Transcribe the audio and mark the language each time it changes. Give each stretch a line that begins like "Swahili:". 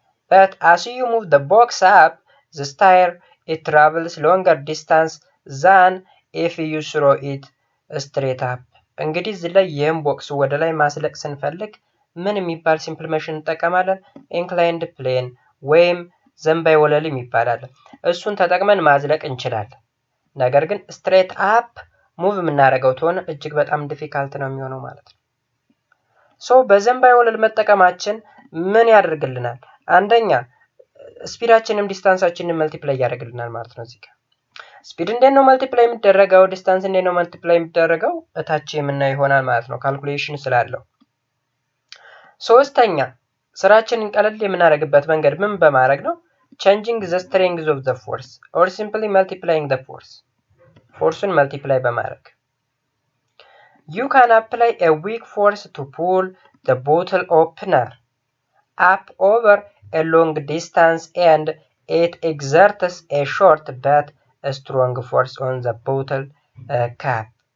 English: But as you move the box up the stair, it travels longer distance than if you throw it straight up.
Amharic: እንግዲህ እዚህ ላይ ይህን ቦክስ ወደ ላይ ማስለቅ ስንፈልግ ምን የሚባል ሲምፕል ማሽን እንጠቀማለን? ኢንክላይንድ ፕሌን ወይም ዘንባይ ወለል ይባላል። እሱን ተጠቅመን ማዝለቅ እንችላለን። ነገር ግን ስትሬት አፕ ሙቭ የምናደርገው ተሆነ እጅግ በጣም ዲፊካልት ነው የሚሆነው ማለት ነው። ሶ በዘንባይ ወለል መጠቀማችን ምን ያደርግልናል? አንደኛ ስፒዳችንን ዲስታንሳችንን መልቲፕላይ ያደርግልናል ማለት ነው። እዚህ ጋር ስፒድ እንዴት ነው መልቲፕላይ የሚደረገው? ዲስታንስ እንዴት ነው መልቲፕላይ የሚደረገው? እታች የምናየው ይሆናል ማለት ነው ካልኩሌሽን ስላለው። ሶስተኛ ስራችንን ቀለል የምናደርግበት መንገድ ምን በማድረግ ነው?
English: changing the strength of the force or simply multiplying the force.
Amharic: ፎርሱን መልቲፕላይ በማድረግ
English: you can apply a weak force to pull the bottle opener up over a long distance and it exerts a short but a strong force on the bottle cap.